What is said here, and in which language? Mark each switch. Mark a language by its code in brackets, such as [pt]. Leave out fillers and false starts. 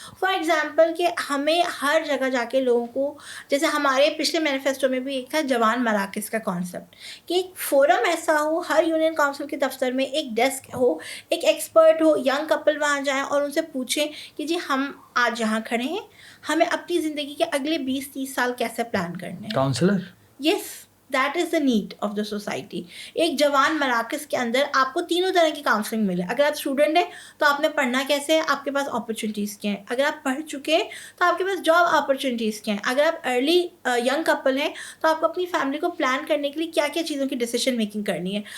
[ur] For example کہ ہمیں ہر جگہ جا کے لوگوں کو, جیسے ہمارے پچھلے مینیفیسٹو میں بھی ایک تھا جوان مراکز کا کانسیپٹ, کہ ایک فورم ایسا ہو ہر یونین کونسل کے دفتر میں, ایک ڈیسک ہو, ایک ایکسپرٹ ہو, ینگ کپل وہاں جائیں اور ان سے پوچھیں کہ جی ہم آج یہاں کھڑے ہیں, ہمیں اپنی زندگی کے اگلے 20-30 سال کیسے پلان کرنے ہیں. [en] Counsellor, yes, that is the need of the society. [ur] ایک جوان مراکز کے اندر آپ کو تینوں طرح کی کاؤنسلنگ ملے. اگر آپ اسٹوڈنٹ ہیں تو آپ نے پڑھنا کیسے ہے, آپ کے پاس اپرچونیٹیز کیا ہیں. اگر آپ پڑھ چکے ہیں تو آپ کے پاس جاب اپرچونیٹیز کیا ہیں. اگر آپ ارلی ینگ کپل ہیں تو آپ کو اپنی فیملی کو پلان کرنے کے لیے کیا کیا چیزوں کی ڈیسیشن میکنگ کرنی ہے.